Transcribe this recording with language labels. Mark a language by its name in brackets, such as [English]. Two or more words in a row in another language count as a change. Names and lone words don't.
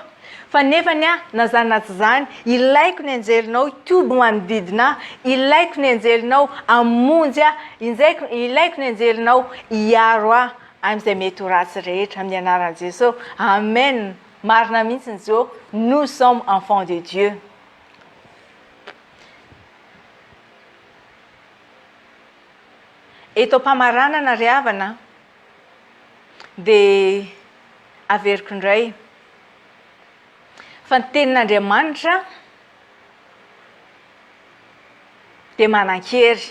[Malagasy] Fa nefany na zany na tsy zany, ilaiko ny anjelinao hitoby manodidina, ilaiko ny anjelinao hamonjy, ilaiko ny anjelinao hiaro amin'izay mety ho ratsy rehetra amin'ny anaran'i Jesosy. Amen. Marina mihitsy ny zao, [French] nous sommes enfants de Dieu. [Malagasy] Eto am-pamaranana ry havana dia averiko indray fa ny tenin'Andriamanitra dia manan-kery.